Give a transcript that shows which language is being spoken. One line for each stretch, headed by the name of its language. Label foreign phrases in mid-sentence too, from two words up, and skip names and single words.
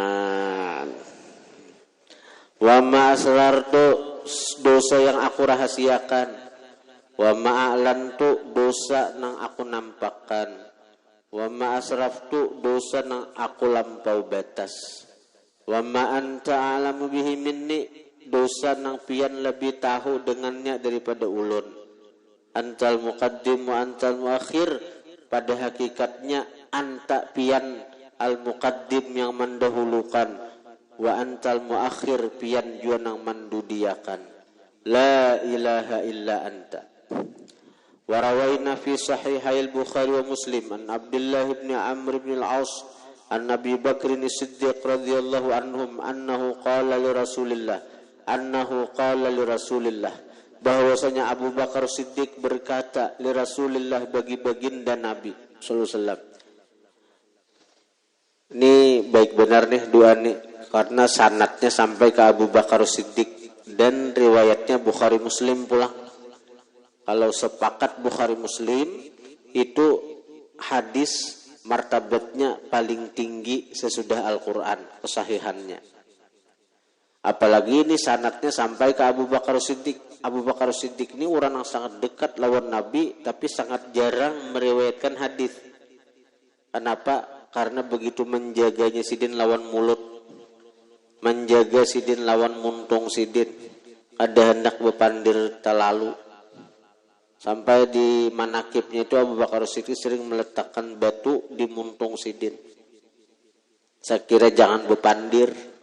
Arabic: وما أسررت,
Banjar: dosa yang aku rahasiakan,
Arabic: وما أعلنت,
Banjar: dosa nang aku nampakkan, wa
Arabic: ما أسرفت,
Banjar: dosa nang aku lampau batas,
Arabic: وما أنت أعلم به مني,
Banjar: dosa nang pian lebih tahu dengannya daripada ulun,
Arabic: أنت المقدم وأنت المؤخر,
Banjar: pada hakikatnya anta pian
Arabic: المقدم
Banjar: yang mendahulukan,
Arabic: وأنت المؤخر
Banjar: pian jua nang mandudiakan,
Arabic: لا إله إلا أنت. وروينا في صحيحي البخاري ومسلم عن عبد الله بن عمرو بن العاص عن أبي بكر الصديق رضي الله عنهم أنه قال لرسول الله,
Indonesian: bahwasanya Abu Bakar Siddiq berkata
Arabic: لرسول الله,
Indonesian: bagi baginda Nabi
Arabic: صلى الله عليه وسلم.
Indonesian: Ini baik benar nih doa nih, karena sanadnya sampai ke Abu Bakar Siddiq dan riwayatnya Bukhari Muslim pula. Kalau sepakat Bukhari Muslim itu hadis martabatnya paling tinggi sesudah Al-Quran, kesahihannya. Apalagi ini sanadnya sampai ke Abu Bakar Siddiq. Abu Bakar Siddiq ini orang yang sangat dekat lawan Nabi, tapi sangat jarang meriwayatkan hadis. Kenapa?
Banjar: Karena begitu menjaganya sidin lawan mulut, menjaga sidin lawan muntung sidin, ada hendak bepandir terlalu. Sampai di manakibnya itu Abu Bakar Siddiq sering meletakkan batu di muntung sidin.
Indonesian: Saya kira jangan bepandir.